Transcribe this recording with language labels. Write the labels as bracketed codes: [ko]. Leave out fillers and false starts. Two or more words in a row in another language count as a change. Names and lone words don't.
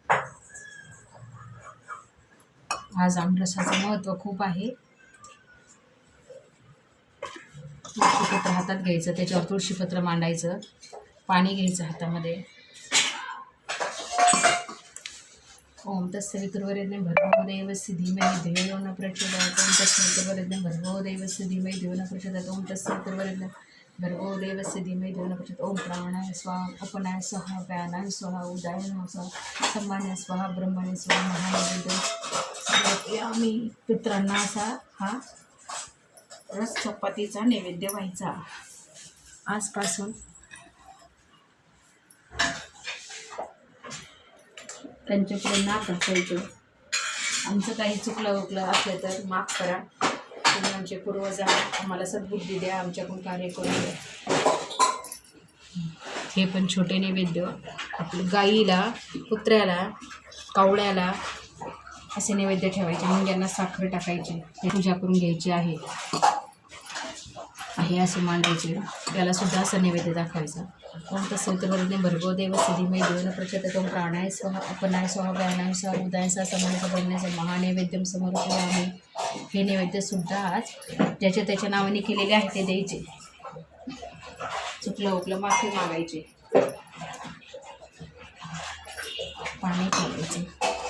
[mr] आज आमरसाचं महत्त्व खूप आहे. तुळशीपत्र हातात घ्यायचं, त्याच्यावर तुळशीपत्र मांडायचं, पाणी घ्यायचं हातामध्ये. [sa] ओम तत्सवितुर्वरेण्यं भर्गो देवस्य धीमहि धियो न प्रचोदयात्. ओम तत्सवितुर्वरेण्यं भर्गो देवस्य धीमहि धियो न प्रचोदयात्. ओम तत्सवितुर्वरेण्यं भर्गो देवस्य धीमहि धियो न प्रचोदयात्. ओम प्राणाय स्वाहा, अपनाय स्वाहा, व्यानाय स्वाहा, उदाय स्वाहा, सम्मानाय स्वाहा, ब्रह्मणे स्वाहा, [mr] महानैवेद्य. आम्ही पितरांना असा हा रस चपातीचा नैवेद्य व्हायचा. आजपासून त्यांच्याकडे नाक असायचं. आमचं काही चुकलं असलं तर माफ करा. तुम्ही आमचे पूर्वज आम्हाला सद्बुद्धी द्या, आमच्याकडून कार्य करून द्या. हे पण छोटे नैवेद्य आपल्या गाईला, कुत्र्याला, कावळ्याला असे नैवेद्य ठेवायचे. मुंग्यांना साखर टाकायची, पूजा करून घ्यायची आहे. हे असे मांडायचे. त्याला सुद्धा असं नैवेद्य दाखवायचा. [sa] ओम तस्सवितुर्वरेण्यं भर्गो देवस्य धीमहि धियो न प्रचोदयात्. ओम प्राणाय स्वाहा अपनाय स्वाहा व्यानाय स्वाहा उदाय स्वाहा समर्पयामि. महानैवेद्यम समर्पयामि. [mr] हे नैवेद्यसुद्धा आज ज्याच्या त्याच्या नावाने केलेले आहे ते द्यायचे. चुकलं उकलं माफी मागायची. पाणी ठेवायचे.